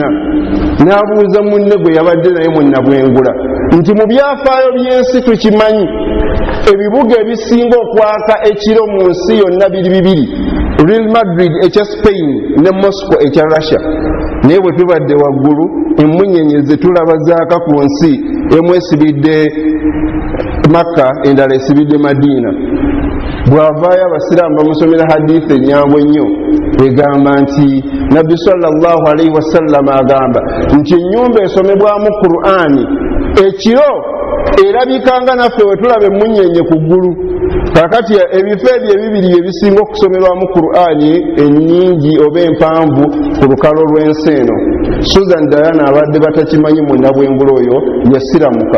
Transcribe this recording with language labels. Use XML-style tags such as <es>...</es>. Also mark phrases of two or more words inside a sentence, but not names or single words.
<lg>N'abuuza munne gwe yabadde naye mu Nabwengula nti mu byafaayo by'ensi tukimanyi ebibuga ebisinga okwaka ekiro mu nsi yonna biri 2, Real Madrid ekya Spain ne Moscow ekya Russia. Naye bwe tubadde waggulu emmunyeenye ze tulaba zaaka ku nsi, emu esibidde Makka endala esibidde Madiina. Bw'avaayo abasiraamu bamusomera hadithi enyangu ennyo egamba nti Nabbi</lg> <ar>صلى الله عليه وسلم</ar> <lg>agamba nti ennyumba esomebwamu Qur'ani ekiro erabikanga naffe we tulaba emmunyeenye ku ggulu. Kakati ebifo ebyo ebibiri ebisinga okusomerwamu Qur'ani ennyingi oba empanvu ku lukalo lw'ensi eno. Susan Diana abadde batakimanyi mu Nabwengula oyo yasiramuka.</lg>